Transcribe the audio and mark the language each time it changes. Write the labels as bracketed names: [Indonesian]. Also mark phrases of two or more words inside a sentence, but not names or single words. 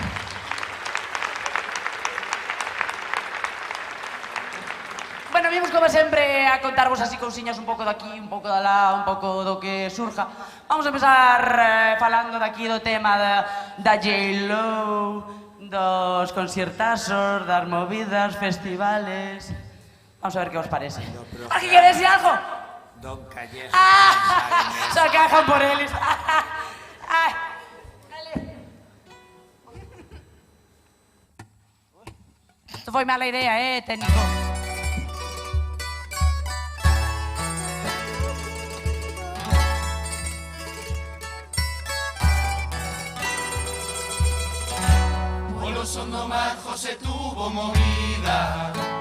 [Galician] Bueno, vimos como sempre a contarvos así cousiñas un pouco daqui, un pouco de lá, un pouco do que surja. Vamos a empezar falando daqui do tema da J-Lo, dos conciertazos, das movidas, festivales. [Spanish] Vamos a ver qué os parece. ¿Alguien quiere decir algo? Don Calleja. Se acajan por él. Ay. [Galician] Esto foi mala idea, técnico. Polo son do mar José tuvo movida.